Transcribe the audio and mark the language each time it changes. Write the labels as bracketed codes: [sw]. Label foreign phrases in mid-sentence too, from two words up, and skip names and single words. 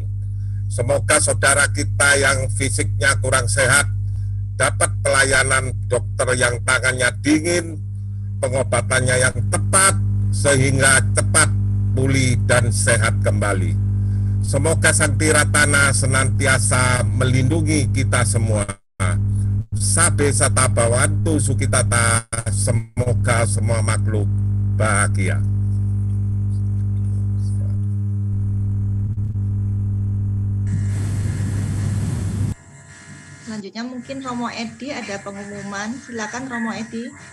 [id] Semoga saudara kita yang fisiknya kurang sehat dapat pelayanan dokter yang tangannya dingin, pengobatannya yang tepat, sehingga cepat pulih dan sehat kembali. Semoga Sang Tiratana senantiasa melindungi kita semua. [pi] Sabe sata bawantu sukitata, [id] semoga semua makhluk bahagia. Selanjutnya mungkin Romo Edi ada pengumuman. Silakan Romo Edi.